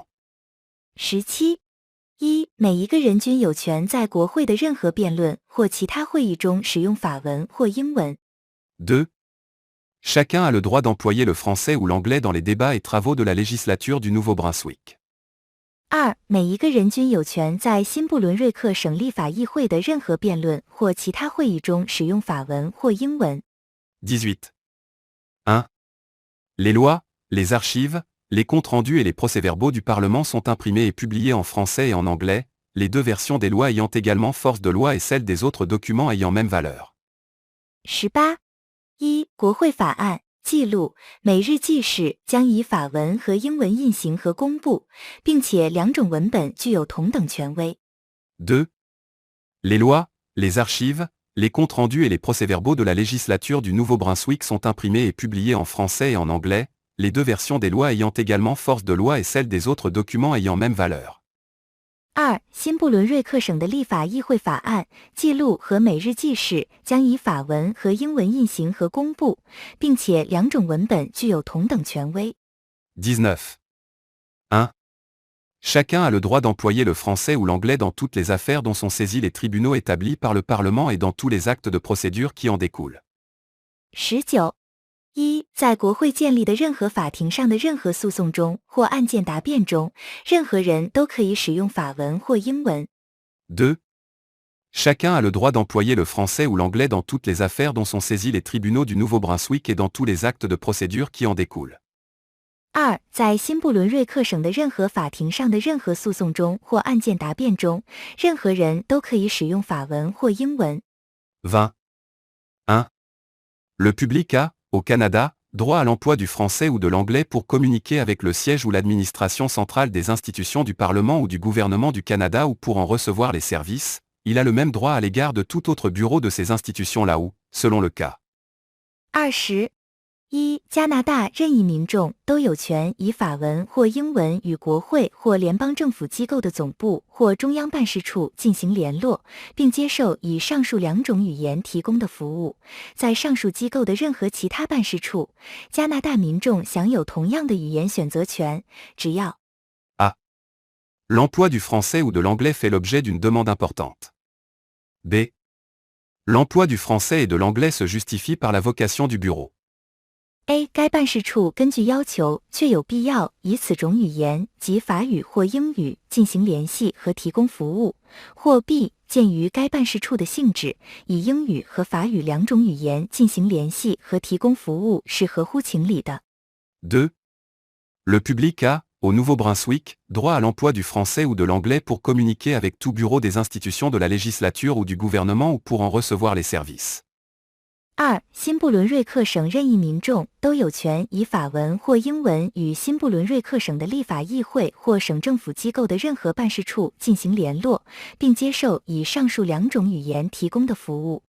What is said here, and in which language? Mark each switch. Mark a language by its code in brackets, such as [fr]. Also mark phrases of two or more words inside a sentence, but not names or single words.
[zh] 17. 一，每一个人均有权在国会的任何辩论或其他会议中使用法文或英文。 [fr] 2. Chacun a le droit d'employer le français ou l'anglais dans les débats et travaux de la législature du Nouveau-Brunswick. [zh] 2. 每一个人均有权在新布伦瑞克省立法议会的任何辩论或其他会议中使用法文或英文。 [fr] 18. 1. Les lois, les archives, les comptes rendus et les procès-verbaux du Parlement sont imprimés et publiés en français et en anglais, les deux versions des lois ayant également force de loi et celles des autres documents ayant même valeur. [zh] 18. 一，国会法案、 记录、每日记事将以法文和英文印行和公布，并且两种文本具有同等权威。 [fr] 2. Les lois, les archives, les comptes rendus et les procès-verbaux de la législature du Nouveau-Brunswick sont imprimés et publiés en français et en anglais, les deux versions des lois ayant également force de loi et celles des autres documents ayant même valeur. [zh] 2. 新布伦瑞克省的立法议会法案、记录和每日记事将以法文和英文印行和公布，并且两种文本具有同等权威。 [fr] 19. 1. Chacun a le droit d'employer le français ou l'anglais dans toutes les affaires dont sont saisis les tribunaux établis par le Parlement et dans tous les actes de procédure qui en découlent. [zh] 19. 1. 在国会建立的任何法庭上的任何诉讼中或案件答辩中，任何人都可以使用法文或英文。 [fr] 2. Chacun a le droit d'employer le français ou l'anglais dans toutes les affaires dont sont saisis les tribunaux du Nouveau-Brunswick et dans tous les actes de procédure qui en découlent. [zh] 2. 在新布伦瑞克省的任何法庭上的任何诉讼中或案件答辩中，任何人都可以使用法文或英文。 [fr] 20. 1. Le public a, au Canada, droit à l'emploi du français ou de l'anglais pour communiquer avec le siège ou l'administration centrale des institutions du Parlement ou du gouvernement du Canada ou pour en recevoir les services. Il a le même droit à l'égard de tout autre bureau de ces institutions-là ou, selon le cas. [zh] 20. 1. 加拿大任意民众都有权以法文或英文与国会或联邦政府机构的总部或中央办事处进行联络，并接受以上述两种语言提供的服务。在上述机构的任何其他办事处，加拿大民众享有同样的语言选择权，只要 [fr] A. L'emploi du français ou de l'anglais fait l'objet d'une demande importante. B. L'emploi du français et de l'anglais se justifie par la vocation du bureau. [zh] A. 该办事处根据要求确有必要以此种语言及法语或英语进行联系和提供服务，或 B. 鉴于该办事处的性质，以英语和法语两种语言进行联系和提供服务是合乎情理的。 [fr] 2. Le public a, au Nouveau-Brunswick, droit à l'emploi du français ou de l'anglais pour communiquer avec tout bureau des institutions de la législature ou du gouvernement ou pour en recevoir les services. [zh] 2. 新布伦瑞克省任意民众都有权以法文或英文与新布伦瑞克省的立法议会或省政府机构的任何办事处进行联络，并接受以上述两种语言提供的服务。